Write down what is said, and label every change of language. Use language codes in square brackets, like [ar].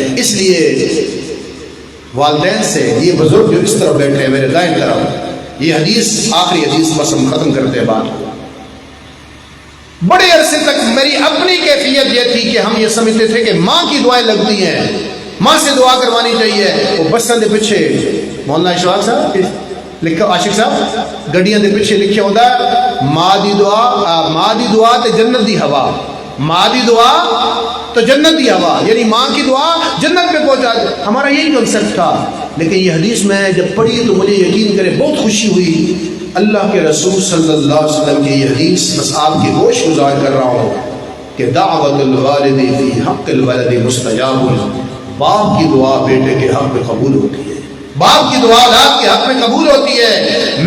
[ur] اس لیے والدین سے، یہ بزرگ جو اس طرف بیٹھے ہیں میرے دائیں طرف، یہ حدیث آخری حدیث بس ہم ختم کرتے ہیں بات. بڑے عرصے تک میری اپنی کیفیت یہ تھی کہ ہم یہ سمجھتے تھے کہ ماں کی دعائیں لگتی ہیں، ماں سے دعا کروانی چاہیے. [pa] وہ بساں دے پیچھے مولانا اشفاق صاحب لکھا، عاشق صاحب گڈیاں دے پیچھے لکھا ہوتا ہے ماں دی دعا تے جنت دی ہوا. ماں دی دعا تو جنت دی ہوا، [ur] یعنی ماں کی دعا جنت پہ پہنچا دے. ہمارا یہی کنسپٹ تھا. لیکن یہ حدیث میں جب پڑھی تو مجھے یقین کرے بہت خوشی ہوئی. اللہ کے رسول صلی اللہ علیہ وسلم کی یہ حدیث بس آپ کی گوش گزار کر رہا ہوں کہ [ar] دعوت الوالد فی حق الولد مستجاب. [ur] باپ کی دعا بیٹے کے حق میں قبول ہوتی ہے، باپ کی دعا اولاد کے حق میں قبول ہوتی ہے.